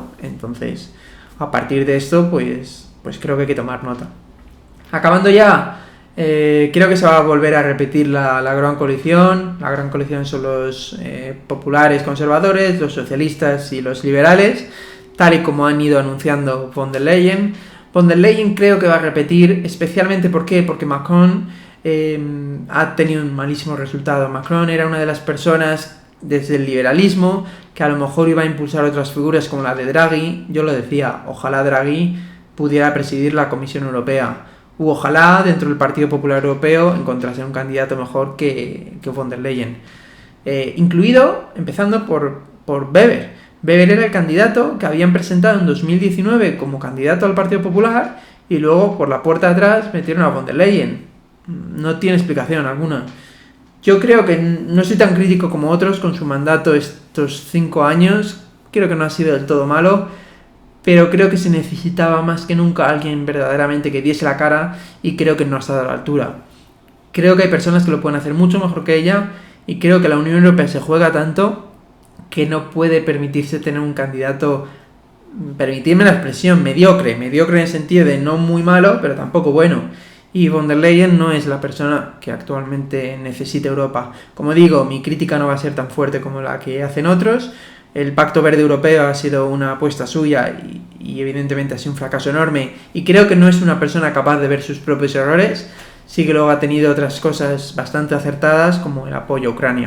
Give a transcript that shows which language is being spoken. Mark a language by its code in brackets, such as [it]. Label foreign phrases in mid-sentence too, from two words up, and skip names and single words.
[es] Entonces, a partir de esto, pues creo que hay que tomar nota. Acabando ya, creo que se va a volver a repetir la gran coalición. La gran coalición son los populares conservadores, los socialistas y los liberales, tal y como han ido anunciando von der Leyen. Von der Leyen creo que va a repetir, especialmente ¿por qué? Porque Macron ha tenido un malísimo resultado. Macron era una de las personas desde el liberalismo que a lo mejor iba a impulsar otras figuras como la de Draghi. Yo lo decía, ojalá Draghi pudiera presidir la Comisión Europea. Ojalá dentro del Partido Popular Europeo encontrase un candidato mejor que von der Leyen. Empezando por Weber. Weber era el candidato que habían presentado en 2019 como candidato al Partido Popular y luego por la puerta de atrás metieron a von der Leyen. No tiene explicación alguna. Yo creo que no soy tan crítico como otros con su mandato estos 5 años. Creo que no ha sido del todo malo, pero creo que se necesitaba más que nunca alguien verdaderamente que diese la cara y creo que no ha estado a la altura. Creo que hay personas que lo pueden hacer mucho mejor que ella y creo que la Unión Europea se juega tanto que no puede permitirse tener un candidato, permitirme la expresión, mediocre en el sentido de no muy malo, pero tampoco bueno. Y von der Leyen no es la persona que actualmente necesita Europa. Como digo, mi crítica no va a ser tan fuerte como la que hacen otros. El Pacto Verde Europeo ha sido una apuesta suya y evidentemente ha sido un fracaso enorme y creo que no es una persona capaz de ver sus propios errores. Sí que luego ha tenido otras cosas bastante acertadas como el apoyo a Ucrania.